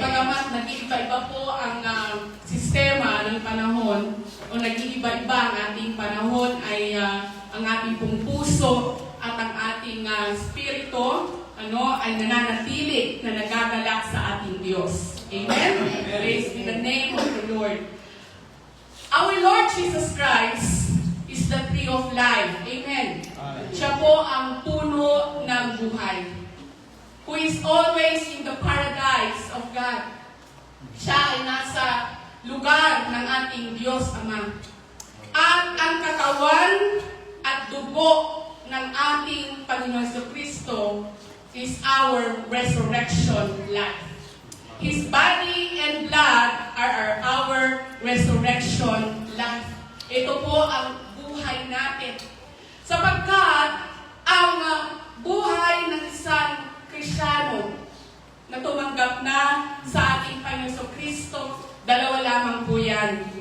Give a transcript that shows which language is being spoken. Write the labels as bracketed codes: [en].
[tl] Bagamat nag-iiba-iba po ang sistema ng panahon o nag-iiba-iba ang ating panahon ay ang ating pong puso at ang ating spirito ay nananatili na nagagalak sa ating Diyos. [en] Amen? Praise be the name of the Lord. Our Lord Jesus Christ is the tree of life. Amen. [tl] Siya po ang puno ng buhay. [en] Who is always in the paradise of God. [tl] Siya ay nasa lugar ng ating Diyos Ama. At ang katawan at dugo ng ating Panginoon Kristo [en] is our resurrection life. His body and blood are our resurrection life. [tl] Ito po ang buhay natin. Sapagkat ang buhay ng isang Kristiyano na tumanggap na sa ating Panginoon Kristo, dalawa lamang po yan.